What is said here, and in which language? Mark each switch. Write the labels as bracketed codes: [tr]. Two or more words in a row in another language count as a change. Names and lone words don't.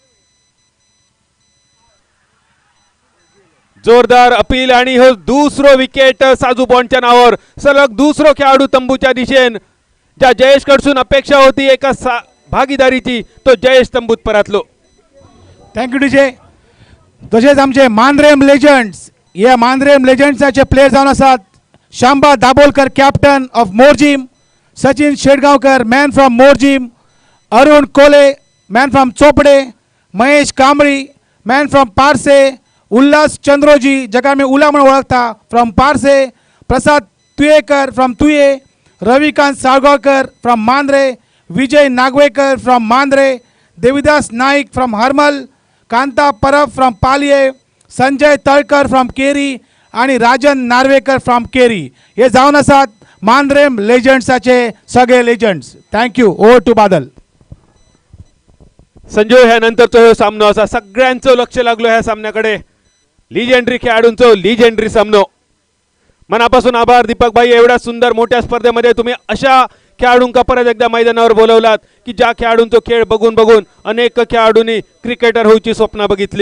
[mr] जोरदार अपील आणि हो दुसरो विकेट साजू बॉन्डच्या नावावर. सलग दुसरो खेळाडू तंबूच्या दिशेने. ज्या जयेश कडसून अपेक्षा होती एका भागीदारीची तो जयेश तंबूत परतलो. थँक्यू डीजे. [kok] तसेच आमचे मांद्रेम लेजंड्स, या मांद्रेम लेजंड्साचे प्लेयर जावन आसात शांबा दाबोलकर [en] captain of [kok] मोरजीम, Sachin Shedgaonkar, [en] man from Morjim, Arun Kole, man from Chopde, Mahesh Kamri, man from Parse, Ullas Chandroji, [kok] जगा मी उला म्हणून ओळखता फ्रॉम पारसे, प्रसाद तुयेकर फ्रॉम तुये, रविकांत साळगावकर फ्रॉम मांद्रे, विजय नागवेकर फ्रॉम मांद्रे, देविदास नाईक फ्रॉम हरमल, कांता परब फ्रॉम पालिये, संजय तळकर फ्रॉम केरी आणि राजन नार्वेकर फ्रॉम केरी. हे जाऊन आसात मांद्रे लेजंड्साचे सगळे लेजंड्स. [en] Thank you. Over to बादल. [kok] संजय ह्या नंतरचा हे सामनो असा सगळ्यांचं लक्ष लागलो ह्या सामन्याकडे. [mr] लिजेंडरी खेळाडूंचं लिजेंडरी सामनो. मनापासून आभार दीपक भाई, एवढ्या सुंदर मोठ्या स्पर्धेमध्ये तुम्ही अशा खेळाडूंका परत एकदा मैदानावर बोलवलात की ज्या खेळाडूंचा खेळ बघून बघून अनेक खेळाडूंनी क्रिकेटर होऊची स्वप्न बघितली.